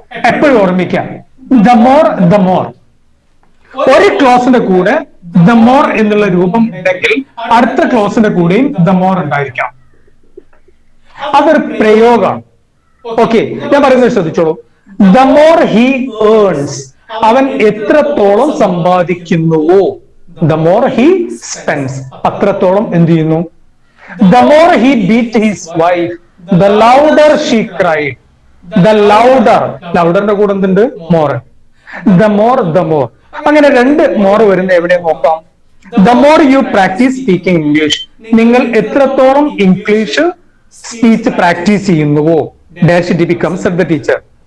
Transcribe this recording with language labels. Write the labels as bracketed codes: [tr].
[ml] എപ്പോഴും ഓർമ്മിക്കാം, the more. ഒരു ക്ലോസിന്റെ കൂടെ ദ മോർ എന്നുള്ള രൂപം ഉണ്ടെങ്കിൽ അടുത്ത ക്ലോസിന്റെ കൂടെയും ദ മോർ ഉണ്ടായിരിക്കാം. അതൊരു പ്രയോഗമാണ്. ഓക്കെ, ഞാൻ പറയുന്നത് ശ്രദ്ധിച്ചോളൂ. [en] the more he earns, [ml] അവൻ എത്രത്തോളം സമ്പാദിക്കുന്നുവോ, [en] the more he spends, [ml] അത്രത്തോളം എന്ത് ചെയ്യുന്നു. [en] the more he beat his wife, the louder she cried. [ml] the louderന്റെ കൂടെ എന്തുണ്ട്? more. the more അങ്ങനെ രണ്ട് more വരുന്ന എവിടെ നോക്കാം. [en] the more you practice speaking English, [ml] നിങ്ങൾ എത്രത്തോളം English speech practice ചെയ്യുന്നുവോ [en] dash it becomes the teacher.